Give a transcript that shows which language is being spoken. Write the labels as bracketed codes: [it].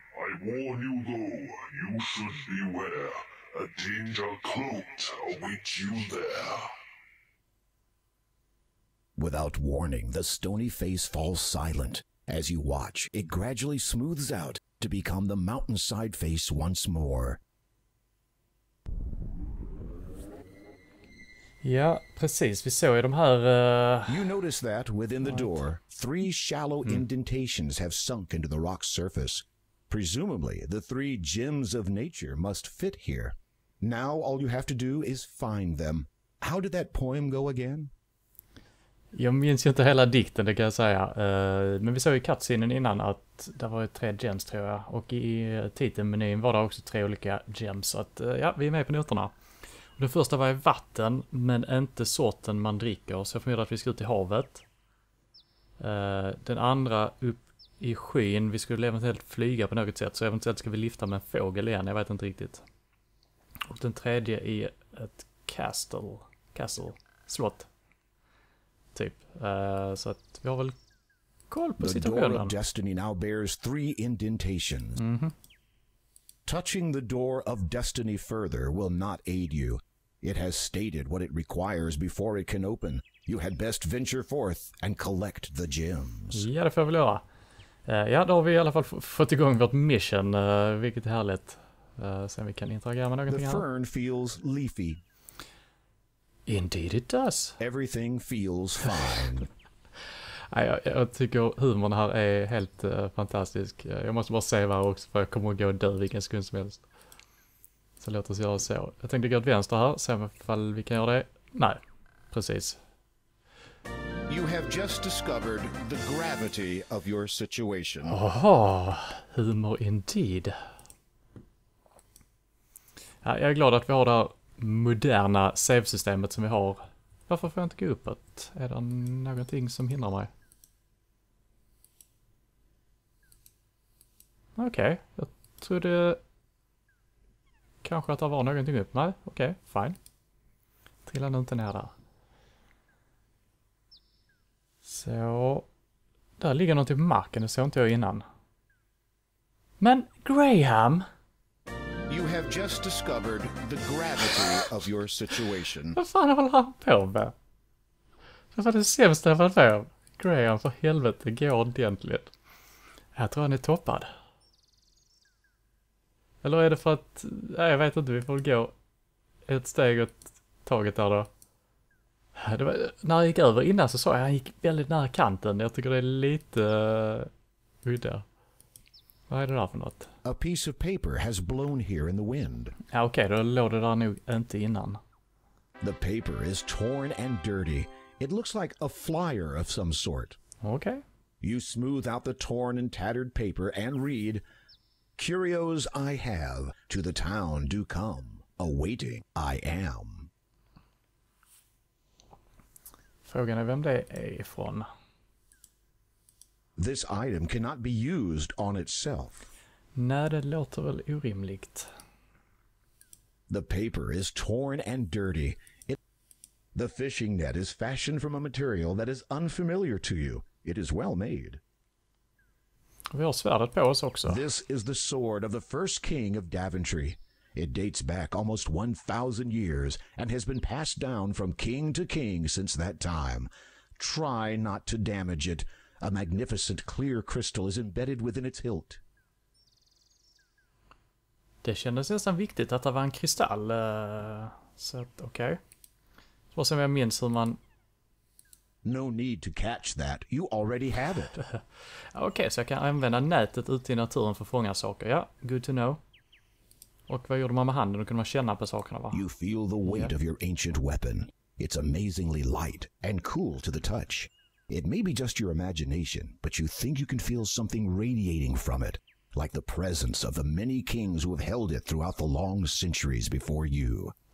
[en] I warn you though, you should beware, a danger cloaked awaits you there. Without warning, the stony face falls silent. As you watch, it gradually smooths out to become the mountainside face once more. [sv] Ja, precis. Vi såg ju de här... [en] You notice that, within the door, 3 shallow indentations have sunk into the rock's surface. Presumably, the 3 gems of nature must fit here. Now all you have to do is find them. How did that poem go again? [sv] Jag minns ju inte hela dikten, det kan jag säga. Men vi såg i cutscenen innan att det var 3 gems, tror jag. Och i titelmenyn var det också 3 olika gems. Så att, ja, vi är med på noterna. Den första var i vatten, men inte sorten man dricker. Så jag förmodar att vi ska ut i havet. Den andra upp i skyn. Vi skulle eventuellt flyga på något sätt. Så eventuellt ska vi lyfta med en fågel igen. Jag vet inte riktigt. Och den tredje i ett castle. Slott. Typ. Så att vi har väl koll på situationen. [en] The door of destiny now bears 3 indentations. Touching the door of destiny further will not aid you. It has stated what it requires before it can open. You had best venture forth and collect the gems. [sv] Ja, det får jag väl göra. Ja, då har vi i alla fall fått igång vårt mission, vilket är härligt. Sen vi kan interagera med någonting [en] The [sv] här. [en] fern feels leafy. Indeed it does. Everything feels fine. [sv] Nej, jag tycker humorn här är helt fantastisk. Jag måste bara säga här också, för jag kommer att gå och dö vilken sekund som helst. Så låt oss göra så. Jag tänkte gå åt vänster här, se om vi kan göra det. Nej, precis. [en] You have just discovered the gravity of your situation. Oha, humor indeed. [sv] Ja, jag är glad att vi har det här moderna save-systemet som vi har. Varför får jag inte gå uppåt? Är det någonting som hindrar mig? Okej, jag trodde kanske att det var någonting upp. Nej, okej, fine. Trilla nu inte ner där. Så, där ligger något i marken, det såg inte jag innan. Men Graham! [en] You have just discovered the gravity of your situation. [sv] Vad fan håller han på med? Det var det sämsta jag varit med om. Graham, för helvete, går ordentligt. Jag tror han är toppad. Eller är det för att... Nej, jag vet inte, vi får gå ett steg åt taget där då. Det var, när jag gick över innan så sa jag att han gick väldigt nära kanten. Jag tycker det är lite udda. Vad är det där för något? [en] A piece of paper has blown here in the wind. [sv] Ja, okej, då låg det där nog inte innan. [en] The paper is torn and dirty. It looks like a flyer of some sort. [sv] Okej. [en] You smooth out the torn and tattered paper and read, "Curios I have, to the town do come, awaiting I am." [sv] Frågan är vem det är ifrån. [en] This item cannot be used on itself. [sv] Nej, det låter väl orimligt. [en] The paper is torn and dirty. The fishing net is fashioned from a material that is unfamiliar to you. It is well made. [sv] Vi har svärdet på oss också. [en] This is the sword of the first king of Daventry. It dates back almost 1,000 years and has been passed down from king to king since that time. Try not to damage it. A magnificent clear crystal is embedded within its hilt. [sv] Det kändes nästan viktigt att det var en kristall. Så att, okej. Så som jag minns hur man... [en] No need to catch that. You already have it. [sv] Okej, så jag kan använda nätet ute i naturen för att fånga saker. Ja, [en] good to know. [sv] Och vad gjorde man med handen? Då kunde man känna på sakerna, va? [en] You feel the weight of your ancient weapon. It's amazingly light and cool to the touch. It may be just your imagination, but you think you can feel something radiating from it, like the presence of the many kings who have held it throughout the long centuries before you.